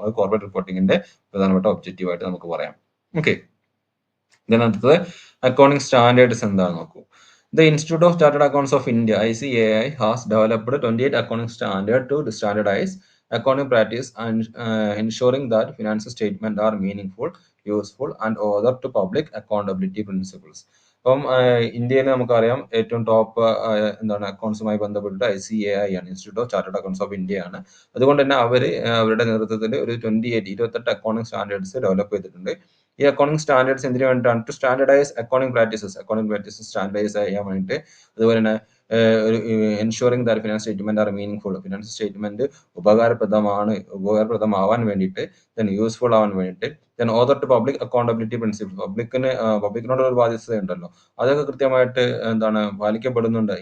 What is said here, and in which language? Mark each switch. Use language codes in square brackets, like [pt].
[ml] അത് കോർപ്പറേറ്റ് റിപ്പോർട്ടിങ്ങിന്റെ പ്രധാനപ്പെട്ട ഒബ്ജക്റ്റീവ് ആയിട്ട് നമുക്ക് പറയാം. ഓക്കെ, ഇതിനകത്ത് അക്കൗണ്ടിംഗ് സ്റ്റാൻഡേർഡ്സ് എന്താണെന്ന് നോക്കൂ. [en] The Institute of Chartered Accountants of India (ICAI) has developed 28 accounting standards to standardize accounting practice and ensuring that financial statements are meaningful, useful, and order to public accountability principles. [ml] അപ്പം ഇന്ത്യയിൽ നമുക്കറിയാം ഏറ്റവും top എന്താണ് അക്കൗണ്ട്സുമായി ബന്ധപ്പെട്ടിട്ട് ICAI ആണ്, institute of chartered accounts of India ആണ്. അതുകൊണ്ട് തന്നെ അവരുടെ നേതൃത്വത്തിൽ ഒരു 28 അക്കൗണ്ടിംഗ് സ്റ്റാൻഡേർഡ്സ് ഡെവലപ്പ് ചെയ്തിട്ടുണ്ട്. ഈ അക്കൗണ്ടിംഗ് സ്റ്റാൻഡേർഡ്സ് എന്തിനു വേണ്ടിയിട്ടാണ്? [en] to standardise accounting practices [ml] standardise ചെയ്യാൻ വേണ്ടിയിട്ട്, അതുപോലെ തന്നെ ഒരു [en] ensuring that finance statement are meaning [ml] finance statement ഉപകാരപ്രദമാവാൻ വേണ്ടിയിട്ട്, യൂസ്ഫുൾ ആവാൻ വേണ്ടിയിട്ട്, [en] other to public accountability principle, [ml] പബ്ലിക്കിനോട് ഒരു ബാധ്യത ഉണ്ടല്ലോ, അതൊക്കെ കൃത്യമായിട്ട് പാലിക്കപ്പെടുന്നുണ്ട്.